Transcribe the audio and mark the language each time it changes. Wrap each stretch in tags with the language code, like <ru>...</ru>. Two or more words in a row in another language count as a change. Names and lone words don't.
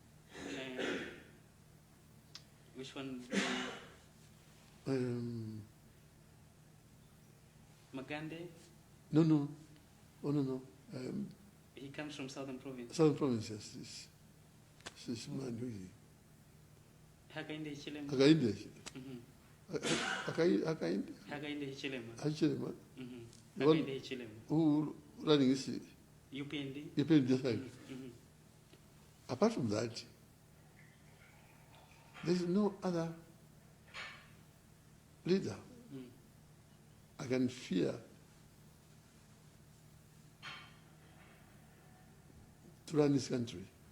<en>Which one? Magande? No. Oh, no. He comes from Southern Province. Southern province, yes. This man who is he? Hakainde Hichilema. Hakainde. Mhm. Hakainde. Hakainde Hichilema. Hichilema. Mhm. The one Hakainde Hichilema. who running his UPND. UPND side. Mhm. Apart from that, there is no other leader I can fear to run this country.</en>